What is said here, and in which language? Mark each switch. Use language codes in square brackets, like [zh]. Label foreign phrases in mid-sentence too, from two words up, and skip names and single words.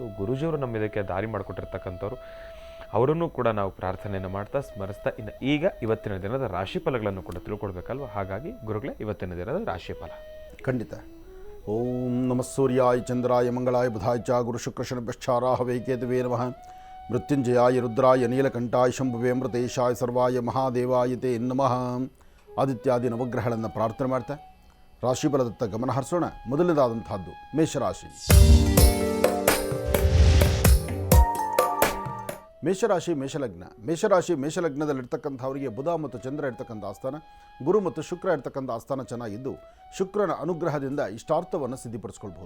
[kn] ಗುರುಜಿಯವರು ನಮ್ಮ ಇದಕ್ಕೆ ದಾರಿ ಮಾಡಿಕೊಟ್ಟಿರ್ತಕ್ಕಂಥವ್ರು, ಅವರನ್ನು ಕೂಡ ನಾವು ಪ್ರಾರ್ಥನೆಯನ್ನು ಮಾಡ್ತಾ ಸ್ಮರಿಸ್ತಾ ಈಗ ಇವತ್ತಿನ ದಿನದ ರಾಶಿಫಲಗಳನ್ನು ಕೂಡ ತಿಳ್ಕೊಳ್ಬೇಕಲ್ವ. ಹಾಗಾಗಿ ಗುರುಗಳೇ, ಇವತ್ತಿನ ದಿನದ ರಾಶಿಫಲ ಖಂಡಿತ. [sa] ಓಂ ನಮಃ ಸೂರ್ಯಾಯ ಚಂದ್ರಾಯ ಮಂಗಳಾಯ ಬುಧಾಯ ಚ ಗುರು ಶುಕ್ರ ಶನಭ್ಯಶ್ಚಾರಾಹವೇ ಕೇತುವೇ ನಮಃ. ಮೃತ್ಯುಂಜಯಾಯ ರುದ್ರಾಯ ನೀಲಕಂಠಾಯ ಶಂಭುವೇ ಅಮೃತೇಶಾಯ ಸರ್ವಾಯ ಮಹಾದೇವಾಯ ತೇ ನಮಃ. [kn] ಆದಿತ್ಯಾದಿ ನವಗ್ರಹಗಳನ್ನು ಪ್ರಾರ್ಥನೆ ಮಾಡ್ತಾ ರಾಶಿಫಲದತ್ತ ಗಮನ ಹರಿಸೋಣ. ಮೊದಲನೇದಾದಂತಹದ್ದು ಮೇಷರಾಶಿ. ಮೇಷರಾಶಿ ಮೇಷಲಗ್ನ. ಮೇಷಲಗ್ನದಲ್ಲಿರ್ತಕ್ಕಂಥವರಿಗೆ ಬುಧ ಮತ್ತು ಚಂದ್ರ ಇರ್ತಕ್ಕಂಥ ಆಸ್ಥಾನ, ಗುರು ಮತ್ತು ಶುಕ್ರ ಇರ್ತಕ್ಕಂಥ ಆಸ್ಥಾನ ಚೆನ್ನಾಗಿದ್ದು, ಶುಕ್ರನ ಅನುಗ್ರಹದಿಂದ ಇಷ್ಟಾರ್ಥವನ್ನು ಸಿದ್ಧಿಪಡಿಸ್ಕೊಳ್ಬಹುದು.